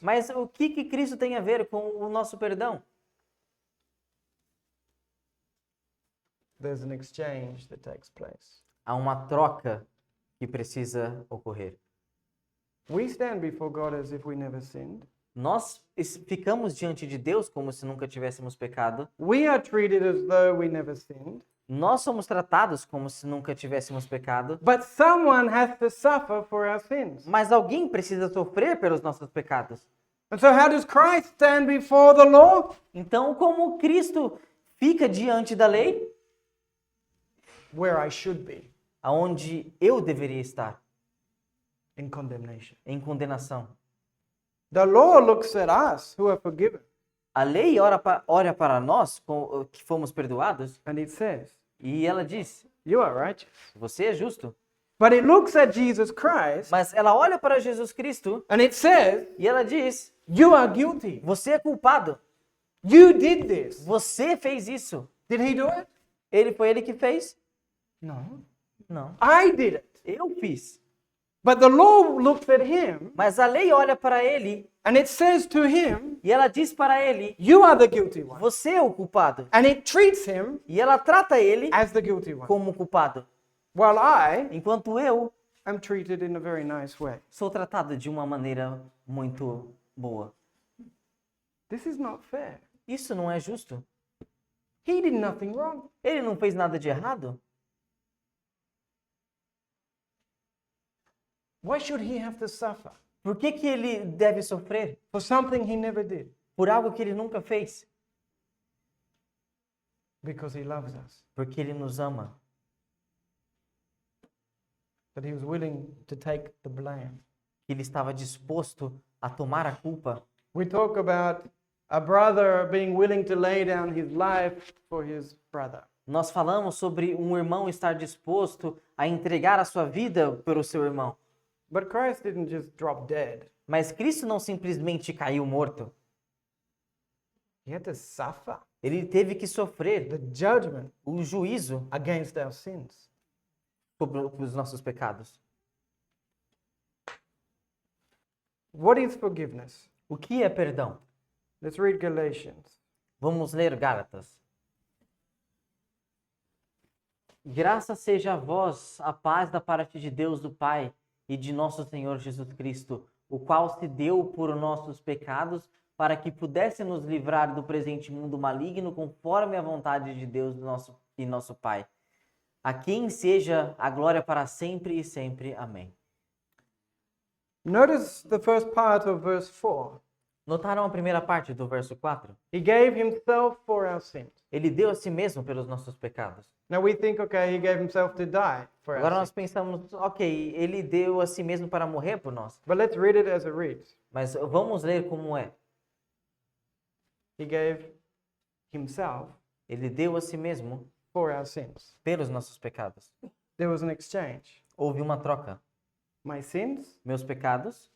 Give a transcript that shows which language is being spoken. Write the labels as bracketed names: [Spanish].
[Portuguese] Mas o que Cristo tem a ver com o nosso perdão? [English] There's an exchange that takes place. [Portuguese] Há uma troca que precisa ocorrer. [English] We stand before God as if we never sinned. [Portuguese] Nós ficamos diante de Deus como se nunca tivéssemos pecado. [English] We are treated as though we never sinned. [Portuguese] Nós somos tratados como se nunca tivéssemos pecado. [English] But someone has to suffer for our sins. [Portuguese] Mas alguém precisa sofrer pelos nossos pecados. [English] And so how does Christ stand before the law? [Portuguese] Então, como Cristo fica diante da lei, [English] Where I should be, [Portuguese] aonde eu deveria estar, [English] in condemnation. [Portuguese] em condenação. [English] The law looks at us who are forgiven, [Portuguese] A lei olha para nós que fomos perdoados [English] and it says, [Portuguese] e ela diz: [English] you are righteous. [Portuguese] você é justo. [English] But it looks at Jesus Christ, [Portuguese] Mas ela olha para Jesus Cristo [English] and it says, [Portuguese] e ela diz: [English] you are guilty. [Portuguese] você é culpado. [English] You did this. [Portuguese] Você fez isso. [English] Did he do it? [Portuguese] Foi ele que fez? [English] No. [Portuguese] Não. [English] I did it. [Portuguese] Eu fiz. [English] But the law looks at him, [Portuguese] Mas a lei olha para ele [English] and it says to him, [Portuguese] e ela diz para ele: [English] you are the guilty one. [Portuguese] você é o culpado. [English] And it treats him [Portuguese] E ela trata ele [English] as the guilty one. [Portuguese] como culpado. [English] While I [Portuguese] Enquanto eu [English] am treated in a very nice way. [Portuguese] sou tratado de uma maneira muito boa. [English] This is not fair. [Portuguese] Isso não é justo. [English] He did nothing wrong. [Portuguese] Ele não fez nada de errado. [English] Why should he have to suffer [Portuguese] Por que ele deve sofrer? [English] for something he never did? [Portuguese] Por algo que ele nunca fez. [English] Because he loves us. [Portuguese] Porque ele nos ama. [English] That he was willing to take the blame. [Portuguese] Ele estava disposto a tomar a culpa. [English] We talk about a brother being willing to lay down his life for his brother. [Portuguese] Nós falamos sobre um irmão estar disposto a entregar a sua vida pelo seu irmão. [English] But Christ didn't just drop dead. [Portuguese] Mas Cristo não simplesmente caiu morto. [English] He had to suffer [Portuguese] Ele teve que sofrer [English] the judgment [Portuguese] o juízo [English] against our sins. [Portuguese] sobre os nossos pecados. [English] What is forgiveness? [Portuguese] O que é perdão? [English] Let's read Galatians. [Portuguese] Vamos ler Gálatas. Graças seja a vós, a paz da parte de Deus do Pai e de nosso Senhor Jesus Cristo, o qual se deu por nossos pecados, para que pudesse nos livrar do presente mundo maligno, conforme a vontade de Deus nosso Pai. A quem seja a glória para sempre e sempre. Amém. [English] Notice the first part of verse 4. [Portuguese] Notaram a primeira parte do verso 4? [English] He gave himself for our sins. [Portuguese] Ele deu a si mesmo pelos nossos pecados. [English] Now we think, okay, he gave himself to die for [Portuguese] Agora [English] our [Portuguese] nós [English] sins. [Portuguese] pensamos, ok, ele deu a si mesmo para morrer por nós. [English] But let's read it as it reads. [Portuguese] Mas vamos ler como é. [English] He gave himself [Portuguese] Ele deu a si mesmo [English] for our sins. [Portuguese] pelos nossos pecados. [English] There was an exchange. [Portuguese] Houve uma troca. [English] My sins [Portuguese] Meus pecados